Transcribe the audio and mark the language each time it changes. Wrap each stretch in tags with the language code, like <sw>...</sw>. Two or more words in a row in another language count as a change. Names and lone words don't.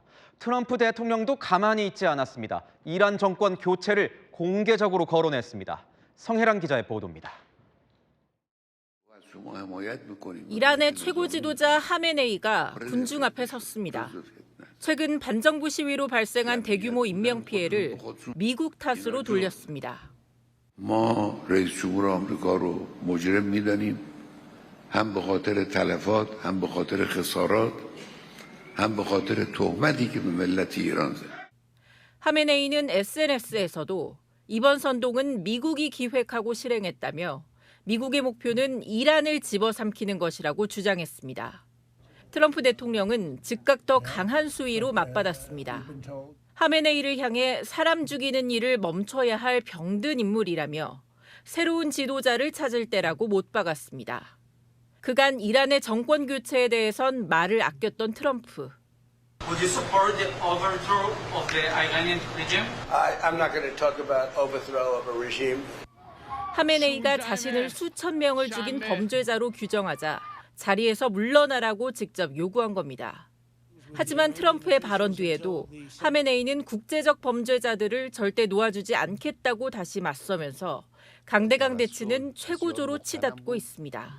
<ko>트럼프 대통령도 가만히 있지 않았습니다. 이란 정권 교체를 공개적으로 거론했습니다. 성혜란 기자의 보도입니다. 이란의 최고 지도자 하메네이가 군중 앞에 섰습니다. 최근 반정부 시위로 발생한 대규모 인명피해를 미국 탓으로 돌렸습니다.</ko> <fa>ما رئیس جمهور آمریکا رو مجرم می‌دانیم هم به خاطر تلفات هم به خاطر خسارات هم به خاطر تهمتی که به ملت ایران زد.</fa> <ko>하메네이는 SNS에서도 이번 선동은 미국이 기획하고 실행했다며 미국의 목표는 이란을 집어삼키는 것이라고 주장했습니다. 트럼프 대통령은 즉각 더 강한 수위로 맞받았습니다. 하메네이를 향해 사람 죽이는 일을 멈춰야 할 병든 인물이라며 새로운 지도자를 찾을 때라고 못 박았습니다. 그간 이란의 정권 교체에 대해선 말을 아꼈던 트럼프.</ko> <en>Would you support the overthrow of the Iranian regime? I'm not going to talk about overthrow of a regime.</en> <ko>하메네이가 자신을 수천 명을 죽인 범죄자로 규정하자 자리에서 물러나라고 직접 요구한 겁니다. 하지만 트럼프의 발언 뒤에도 하메네이는 국제적 범죄자들을 절대 놓아주지 않겠다고 다시 맞서면서 강대강 대치는 최고조로 치닫고 있습니다.</ko>